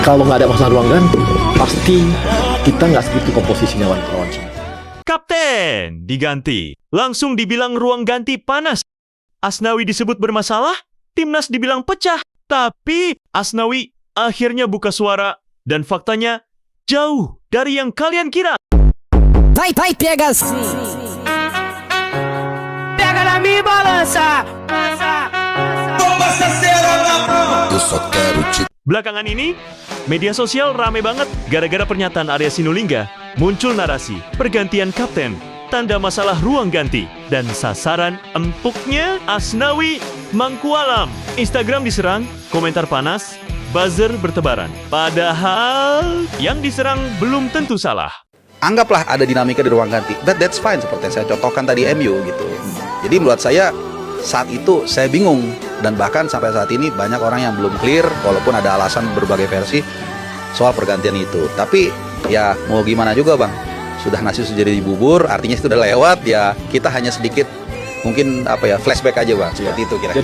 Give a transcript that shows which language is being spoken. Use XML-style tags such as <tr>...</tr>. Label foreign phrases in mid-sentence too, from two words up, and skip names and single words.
<id>Kalau nggak ada masalah ruang ganti, pasti kita nggak segitu komposisinya lawan Cina. Kapten diganti. Langsung dibilang ruang ganti panas. Asnawi disebut bermasalah, timnas dibilang pecah. Tapi Asnawi akhirnya buka suara dan faktanya jauh dari yang kalian kira.</id> <pt>Vai, pega assim. Pega na minha balança. Eu só quero te</pt> <id>Belakangan ini, media sosial rame banget gara-gara pernyataan Arya Sinulinga. Muncul narasi pergantian kapten, tanda masalah ruang ganti, dan sasaran empuknya Asnawi Mangkualam. Instagram diserang, komentar panas, buzzer bertebaran. Padahal yang diserang belum tentu salah. Anggaplah ada dinamika di ruang ganti,</id> <en>that's fine,</en> <id>seperti yang saya contohkan tadi MU gitu. Jadi menurut saya saat itu saya bingung, dan bahkan sampai saat ini banyak orang yang belum clear, walaupun ada alasan berbagai versi soal pergantian itu. Tapi ya mau gimana juga bang, sudah nasi sudah jadi bubur, artinya itu udah lewat, ya kita hanya sedikit mungkin flashback aja bang, seperti itu kira-kira.</id>